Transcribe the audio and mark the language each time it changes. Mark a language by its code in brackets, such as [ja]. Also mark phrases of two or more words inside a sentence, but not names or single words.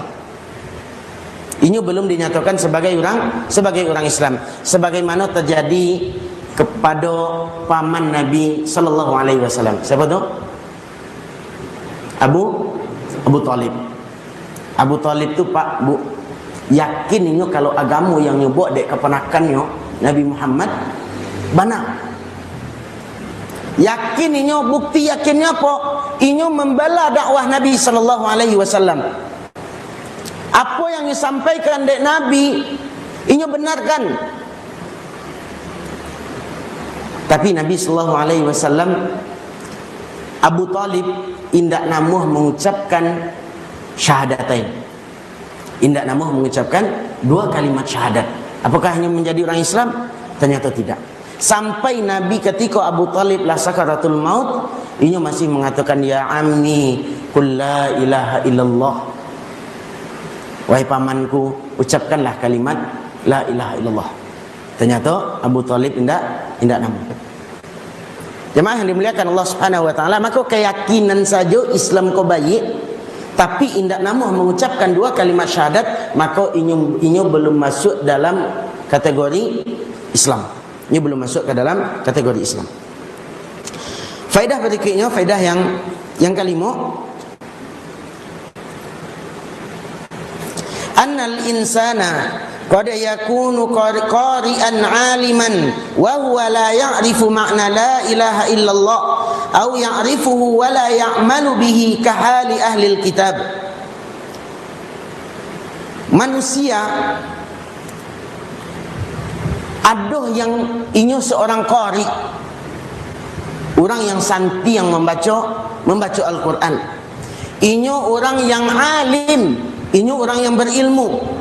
[id] Inyo belum dinyatakan sebagai orang Islam, sebagaimana terjadi kepada paman Nabi [ar] صلى الله عليه وسلم. [id] Siapa tu? Abu Talib. Abu Talib tu Pak Bu yakin inyo kalau agama yang nyebut dek keponakannya Nabi Muhammad benar. Yakin inyo, bukti yakinnya apa? Inyo membela dakwah Nabi [ar] صلى الله عليه وسلم. [id] Apa yang disampaikan dek Nabi inyo benarkan. Tapi Nabi [ar] صلى الله عليه وسلم, [id] Abu Talib [min] indak namuh [id] mengucapkan syahadatain. [min] Indak namuh [id] mengucapkan dua kalimat syahadat. Apakah hanya menjadi orang Islam? Ternyata tidak. Sampai Nabi ketika Abu Talib lah sakaratul maut, inyo masih mengatakan, [ar] يا عمي قل لا إله إلا الله. [id] Wahai pamanku, ucapkanlah kalimat [ar] لا إله إلا الله. [id] Ternyata Abu Talib [min] indak namuh. [id] Jemaah yang dimuliakan Allah [ar] سبحانه وتعالى, [id] maka keyakinan saja Islam ko baik, tapi [min] indak namuh [id] mengucapkan dua kalimat syahadat, maka inyo belum masuk dalam kategori Islam. Inyo belum masuk ke dalam kategori Islam. Faedah berikutnya, faedah yang kelima, [ar] أن الإنسان قد يكون قارئا عالما وهو لا يعرف معنى لا إله إلا الله أو يعرفه ولا يعمل به كحال أهل الكتاب. [id] Manusia ada yang inyo seorang qari, orang yang santi yang membaca Al-Quran. Inyo orang yang alim, inyo orang yang berilmu.